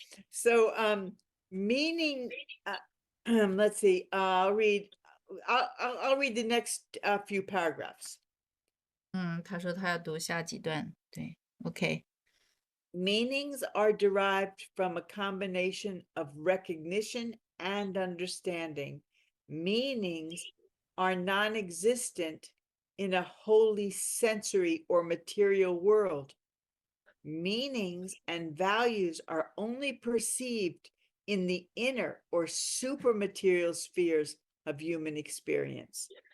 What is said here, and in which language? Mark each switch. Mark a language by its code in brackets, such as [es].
[en] So meaning let's see. I'll read the next few paragraphs. [zh] 他说他要读下几段，对 ，OK。 [en] Meanings are derived from a combination of recognition and understanding. Meanings are non-existent in a wholly sensory or material world. Meanings and values are only perceived in the inner or supermaterial spheres of human experience.